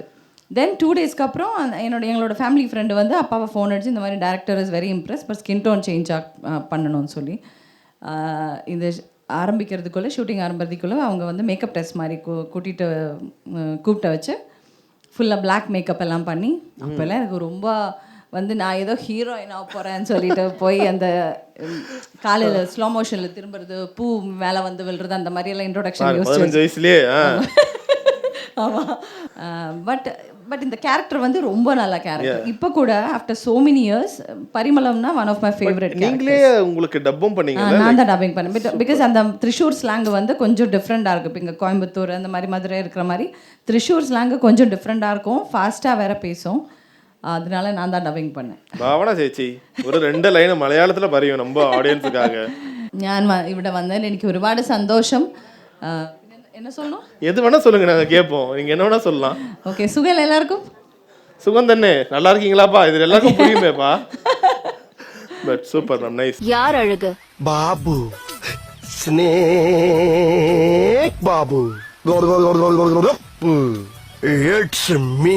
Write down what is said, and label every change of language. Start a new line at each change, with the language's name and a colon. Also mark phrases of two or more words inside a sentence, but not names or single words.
Tamil: தென் 2 டேஸ்க்கு அப்புறம் எங்களோட
English: family friend
Tamil: வந்து அப்பாவை ஃபோன் அடிச்சு இந்த மாதிரி
English: director is very impress, but skin tone change
Tamil: பண்ணணும்னு சொல்லி இந்த ஆரம்பிக்கிறதுக்குள்ளே ஷூட்டிங் ஆரம்பிக்கிறதுக்குள்ளே அவங்க வந்து
English: makeup test
Tamil: மாதிரி கூப்பிட்ட வச்சு ஃபுல்லாக
English: black makeup
Tamil: எல்லாம் பண்ணி, அப்போல்லாம் எனக்கு ரொம்ப வந்து நான் ஏதோ ஹீரோயின் ஆக போகிறேன்னு சொல்லிட்டு போய் அந்த காலையில்
English: slow motion
Tamil: திரும்புறது, பூ மேலே வந்து விழுறது, அந்த மாதிரியெல்லாம் இன்ட்ரோடக்ஷன் வயசுலேயே. ஆமாம். பட் இந்த கேரக்டர் வந்து ரொம்ப நல்ல கேரக்டர். இப்போ கூட
English: after so many years
Tamil: பரிமளம்னா
English: one of my favourite.
Tamil: நீங்களே உங்களுக்கு டப்பும் பண்ணீங்க? நான் தான் டப்பிங் பண்ணேன். பிகாஸ் அந்த திரிஷூர் ஸ்லாங் வந்து கொஞ்சம் டிஃப்ரெண்ட்டாக இருக்குது. இப்போ இங்கே கோயம்புத்தூர் அந்த மாதிரி மதுரை இருக்கிற மாதிரி திரிஷூர் ஸ்லாங்கு கொஞ்சம் டிஃப்ரெண்ட்டாக இருக்கும், ஃபாஸ்ட்டாக வேற பேசும், அதனால நான் தான் டப்பிங் பண்ணேன். பாவனா ചേച്ചി ஒரு 2 லைன் மலையாளத்தில் പറയും நம்ம ஆடியன்ஸுக்காக.
Malayalam: ഞാൻ ഇവിടെ വന്നതിൽ എനിക്ക് ഒരുപാട് സന്തോഷം.
Tamil: என்ன சொல்லணும்? எது வேணா சொல்லுங்க, நாங்க கேட்போம். நீங்க என்ன வேணா சொல்லலாம். ஓகே, சுகம் எல்லாருக்கும்? சுகம் தானே. நல்லா இருக்கீங்களாப்பா? இது எல்லாருக்கும் புரியுமேப்பா.
English: But super ma'am, nice.
Tamil: யார் அழகு?
English: Babu snake Babu it's me.